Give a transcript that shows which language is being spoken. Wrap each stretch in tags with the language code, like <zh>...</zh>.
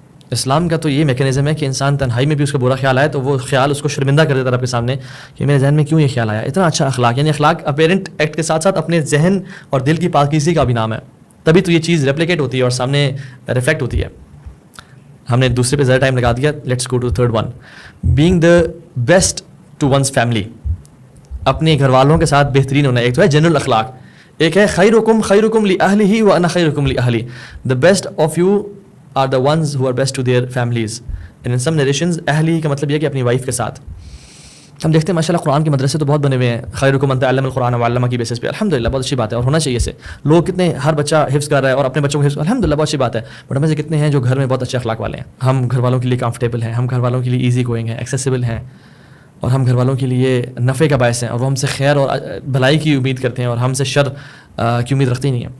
<ur>اسلام کا تو یہ میکینزم ہے کہ انسان تنہائی میں بھی اس کا برا خیال آئے تو وہ خیال اس کو شرمندہ کر دیتا رب کے سامنے کہ میرے ذہن میں کیوں یہ خیال آیا. اتنا اچھا اخلاق، یعنی اخلاق اپیرنٹ ایکٹ کے ساتھ ساتھ اپنے ذہن اور دل کی پاکیزگی کا بھی نام ہے. تبھی تو یہ چیز ریپلیکیٹ ہوتی ہے اور سامنے ریفلیکٹ ہوتی ہے. ہم نے دوسرے پہ زیادہ ٹائم لگا دیا.</ur> <en>Let's go to third one, being the best to one's family.</en> <ur>اپنے گھر والوں کے ساتھ بہترین ہونا. ایک تو ہے جنرل اخلاق، ایک ہے</ur> <ar>خیرکم لأہلہ وانا خیرکم لأہلی.</ar> <en>The best of you are the ones who are best to their families. And in some narrations</en> <ur>اہلی کا مطلب یہ کہ اپنی وائف کے ساتھ. ہم دیکھتے ہیں ماشاء اللہ قرآن کے مدرسے تو بہت بنے ہوئے ہیں،</ur> <ar>خیرکم من تعلم القرآن وعلمہ</ar> <ur>کی بیسس پہ. الحمدللہ بہت اچھی بات ہے اور ہونا چاہیے سے. لوگ کتنے، ہر بچہ حفظ کر رہا ہے اور اپنے بچوں کو حفظ، الحمدللہ بہت اچھی بات ہے. بٹ ہمیں سے کتنے ہیں جو گھر میں بہت اچھے اخلاق والے ہیں؟ ہم گھر والوں کے لیے کمفرٹیبل ہیں، ہم گھر والوں کے لیے ایزی گوئنگ ہیں، ایکسیسیبل ہیں، اور ہم گھر والوں کے لیے نفع کا باعث ہیں، اور وہ ہم سے خیر اور بھلائی کی امید کرتے ہیں اور ہم سے شر کی امید رکھتے ہی نہیں ہیں.</ur>